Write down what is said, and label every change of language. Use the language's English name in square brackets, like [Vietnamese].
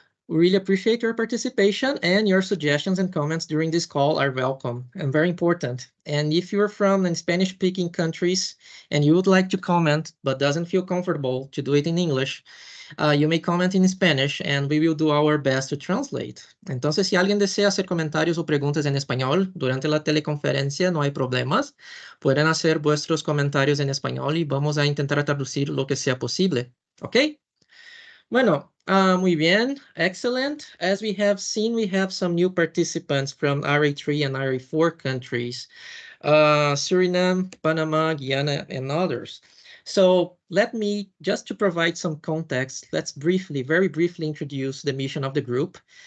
[English] We really appreciate your participation, and your suggestions and comments during this call are welcome and very important. And if you're from Spanish-speaking countries and you would like to comment but doesn't feel comfortable to do it in English, you may comment in Spanish and we will do our best to translate. [Spanish] Entonces, si alguien desea hacer comentarios o preguntas en español durante la teleconferencia, no hay problemas. Pueden hacer vuestros comentarios en español y vamos a intentar traducir lo que sea posible. ¿Ok? Bueno, muy bien, excellent. [English] As we have seen, we have some new participants from RA3 and RA4 countries, Suriname, Panama, Guyana, and others. So let me, just to provide some context, let's very briefly introduce the mission of the group.